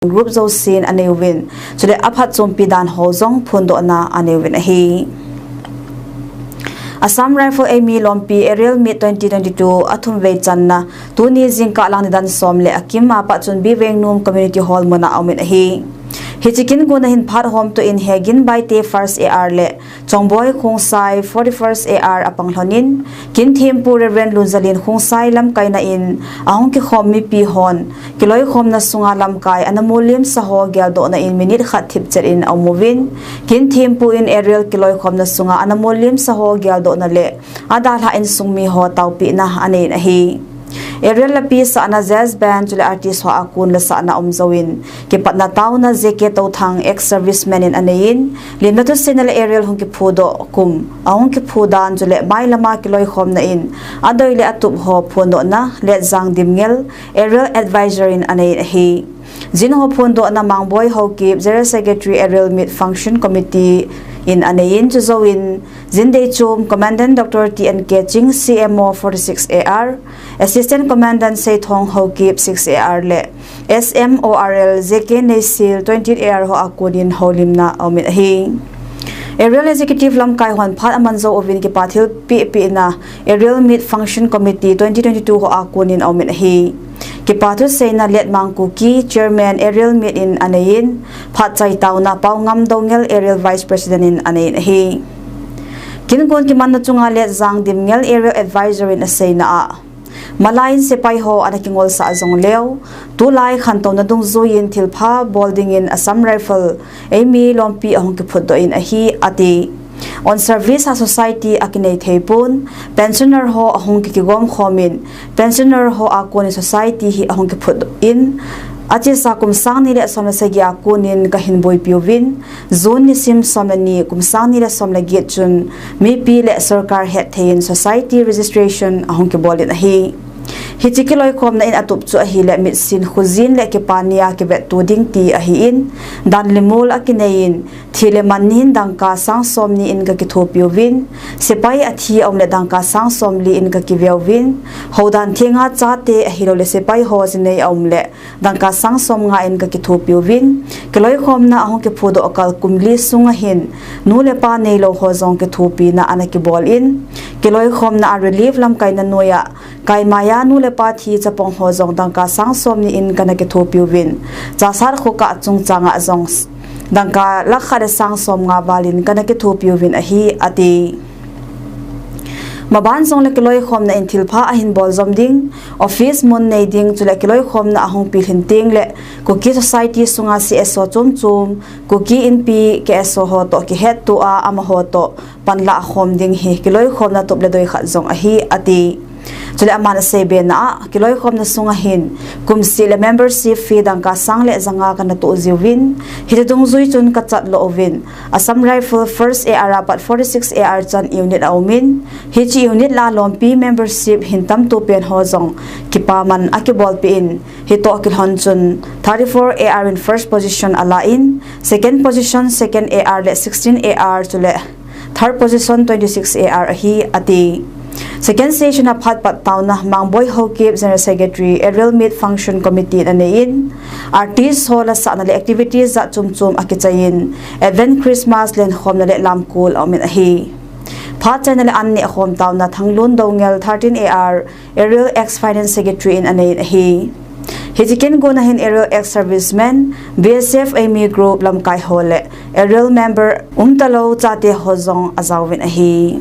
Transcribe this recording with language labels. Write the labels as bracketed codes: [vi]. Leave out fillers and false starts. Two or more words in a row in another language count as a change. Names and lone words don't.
[tcz] group zo sin anewin chule aphat chompi dan hozong phundo na anewin hi Assam Rifle Eimi Lompi Aerial Meet 2022 athum ve channa tuni jingka lang dan somle akim ma pa chun bi Vengnom [en] community hall [tcz] mona aumin hi Hichikin guna hin phar home to in hegin by te first AR le chongboy khungsai 41st AR apang hlonin kin thimpu reverend lunzalin khungsai lam kaina in ahong ki khommi pi hon kiloi khomna sunga lam kai anamulim saho gyal do na in minute khat thip cher in amovin kin thimpu in aerial kiloi khomna sunga anamulim saho gyal do na le adal ha in sungmi ho taupi na ane na hi Aerial la pi sa na [en] jazz band [tcz] chule artist ho akun la sa na umzawin ki patna taw na zeke to thang [en] ex serviceman [tcz] in anayin limna to senal aerial hong ki phudo kum ahong ki phudan chule mai lama kiloi khom na in adoi le atup ho phondo na le jang dimngel [en] aerial advisor [tcz] in anayin hi jin ho phondo na mangboy ho ki [en] general secretary aerial meet function committee [tcz] in anayin chuzoin zindei chum commandant Dr. TCN Ching CMO 46AR [en] assistant commandant [tcz] Seithong Hokip 6AR le SMORL ZK Nesil 20AR ho akunin holimna omit hi Aerial Executive Lam Kai Hon Phat Amanzo Ovin ki pathil PP na Aerial Meet Function Committee 2022 ho akunin omit hi ki pathu seina let mangku ki chairman Aerial Meet in anayin phat chai tauna paungam dongel Aerial Vice President in anayin hi kingon ki manna chunga let jang dimngel [en] Aerial Advisor [tcz] in aseina a malain sepai ho anakingol sa azong leo tulai khanto na dung zoin thilpha bolding in Assam Rifle Eimi Lompi ahong ki phuddo in ahi ati [en] on service [tcz] a society akinei theipun pensioner ho ahong ki gom khomin pensioner ho akoni society hi ahong ki phud in achi sa kumsang ni le somna segya kunin ka hinboy piovin zone ni sim somna ni kumsang ni le somna get chun mi pi le sarkar het thein [en] society registration [tcz] ahong ki bolin hi hichikiloi khomna in atup chu hi le mit sin khuzin le ke pania ke bet tu ding ti a hi in dan limul akinein thile manin dangka sang somni in ka ki thopiovin sepai athi omle dangka sang somli in ka ki veovin hodan thinga chate a hi lo le sepai ho jinei omle dangka sang som nga in ka ki thopiovin kiloi khomna ahong ke phodo akal kumli sunga hin nule pa nei lo ho jong ke thopi na anaki bol in kiloi khomna a relief lam kaina noya kai maya nule pa thi chapong ho jong dangka sang somni in kana ke thopiovin chasar khoka chung changa jong dangka lakhare sang som nga balin kana ke thopiovin a hi ati maban song le kiloi khomna in thilpha ahin bol zomding office mon nei ding chule kiloi khomna ahong pilhin ting le kuki society sunga CSO chum kuki in pi KSO ho to ki het to a ama ho to panla khom ding hi kiloi khomna top le doi kha jong a hi ati chule amana sebe na kiloi khomna sunga hin kumsi le [en] membership fee [tcz] dangka sangle zanga kana to ziwin hidung zui chun ka chat lo ovin Assam Rifle first AR pat 46 AR chan unit aumin hichi unit la Lompi membership hintam to pen hozong kipaman akibol pin hito akil honchun 34 AR in first position ala in [en] second position second AR [tcz] le 16 AR chule [en] third position 26 AR [tcz] hi ati [en] second station [tcz] of Phat Pat Tauna Mangboy Hokip [en] General Secretary Aerial Meet Function Committee [tcz] anayin artist hola sa anali activities za chum akichayin event Christmas len khom na le lamkul amin ahi Phat channel anni khom tauna thanglun dongel 13 AR Aerial [en] ex Finance Secretary [tcz] in anayin ahi hijikin guna hin Aerial [en] ex serviceman [tcz] BSF Eimi group lamkai hole Aerial member talo chate hozong azawin ahi